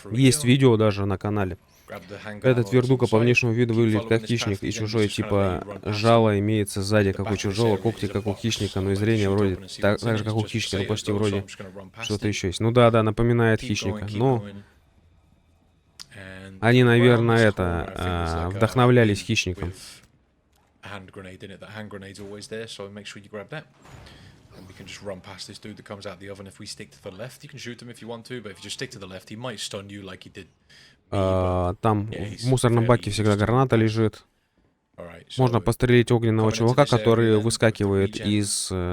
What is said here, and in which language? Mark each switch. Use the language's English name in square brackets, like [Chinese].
[Russian] Есть видео даже на канале. Этот вердука по внешнему виду выглядит как хищник, и чужой типа жало имеется сзади, как у чужого, когти как у хищника, но и зрение вроде так же, как у хищника, но почти вроде что-то еще есть. Ну да, напоминает хищника. Но они, наверное, вдохновлялись хищником. [English] Hand grenade in it. That hand grenade's always there, so make sure you grab that. And we can just run past this dude that comes out the oven. If we stick to the left, you can shoot him if you want to, but if you just stick to the left, he might stun you like he did. [Russian] Там в мусорном баке всегда граната лежит. Можно пострелить огненного чувака, который выскакивает из...